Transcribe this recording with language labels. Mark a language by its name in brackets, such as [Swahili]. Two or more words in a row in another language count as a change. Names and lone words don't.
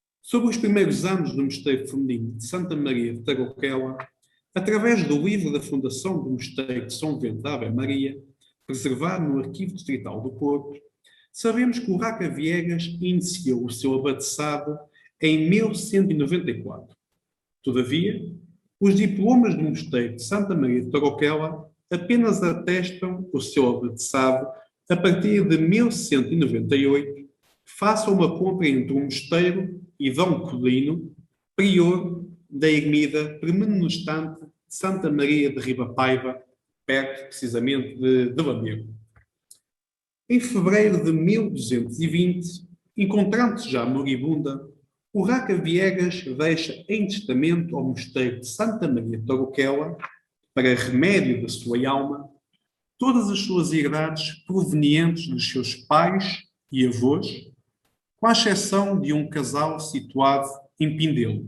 [Portuguese] Sobre os primeiros anos do Mosteiro Feminino de Santa Maria de Tarouquela, através do livro da fundação do Mosteiro de São Bento da Ave Maria, preservado no Arquivo Distrital do Porto, sabemos que o Raca Viegas iniciou o seu abadesado em 1194. Todavia, os diplomas do Mosteiro de Santa Maria de Tarouquela apenas atestam o seu abadesado a partir de 1198, face a uma compra entre o mosteiro e Dom Codino, prior da ermida premonestante de Santa Maria de Ribapaiva, perto precisamente de Lamego. Em fevereiro de 1220, encontrando-se já moribunda, o Raca Viegas deixa em testamento ao mosteiro de Santa Maria de Tarouquela, para remédio da sua alma, todas as suas herdades provenientes dos seus pais e avós, com a exceção de um casal situado em Pindelo.